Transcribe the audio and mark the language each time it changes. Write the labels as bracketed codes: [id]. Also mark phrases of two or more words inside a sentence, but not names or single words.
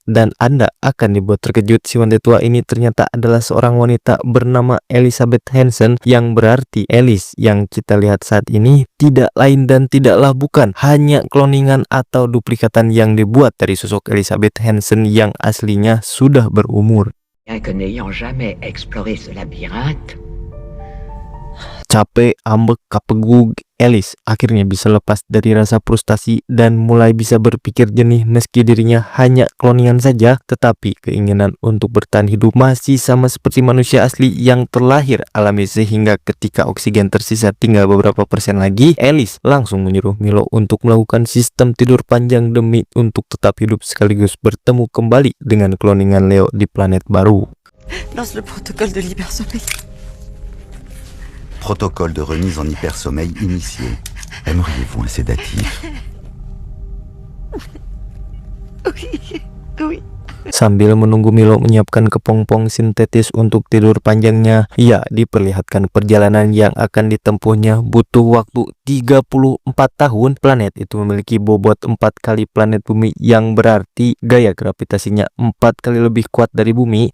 [id] Dan Anda akan dibuat terkejut, si wanita tua ini ternyata adalah seorang wanita bernama Elisabeth Hansen, yang berarti Alice yang kita lihat saat ini tidak lain dan tidaklah bukan hanya kloningan atau duplikatan yang dibuat dari sosok Elisabeth Hansen yang aslinya sudah berumur. [fr] Bien que n'ayant jamais exploré ce labyrinthe, [id] Capek, ambek, kapegug, Alice akhirnya bisa lepas dari rasa frustasi dan mulai bisa berpikir jernih meski dirinya hanya kloningan saja, tetapi keinginan untuk bertahan hidup masih sama seperti manusia asli yang terlahir alami, sehingga ketika oksigen tersisa tinggal beberapa persen lagi, Alice langsung menyuruh Milo untuk melakukan sistem tidur panjang demi untuk tetap hidup sekaligus bertemu kembali dengan kloningan Leo di planet baru. [fr] Lance le protocole de l'hypersommeil. Protocole de remise en hypersommeil initié. Aimeriez-vous un sédatif? Oui, oui. [id] Sambil menunggu Milo menyiapkan kepompong sintetis untuk tidur panjangnya, ia diperlihatkan perjalanan yang akan ditempuhnya butuh waktu 34 tahun. Planet itu memiliki bobot 4 kali planet bumi, yang berarti gaya gravitasinya 4 kali lebih kuat dari bumi.